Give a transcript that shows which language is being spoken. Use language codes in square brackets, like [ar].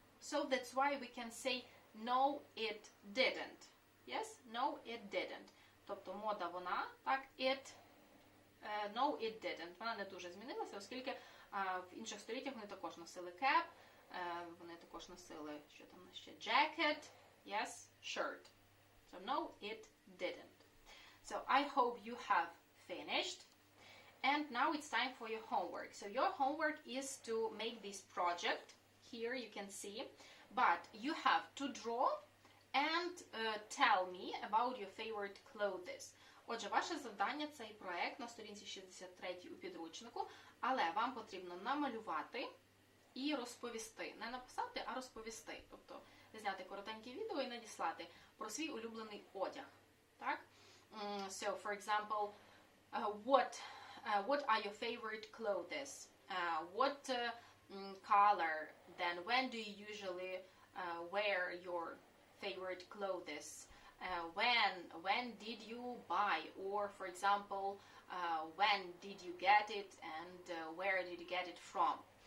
[en] So that's why we can say no, it didn't. Yes? No, it didn't. [uk] Тобто мода вона, так, [en] no, it didn't. [uk] Вона не дуже змінилася, оскільки в інших століттях вони також носили cap, вони також носили, що там ще, jacket, yes, shirt. [en] So no, it didn't. So I hope you have finished. And now it's time for your homework. So your homework is to make this project. Here you can see. But you have to draw and tell me about your favorite clothes. [uk] Отже, ваше завдання – цей проект на сторінці 63 у підручнику, але вам потрібно намалювати і розповісти. Не написати, а розповісти. Тобто зняти коротеньке відео і надіслати про свій улюблений одяг. Так? [en] So, for example, what are your favorite clothes? What color? Then when do you usually wear your favorite clothes? When did you buy? Or, for example, when did you get it and where did you get it from?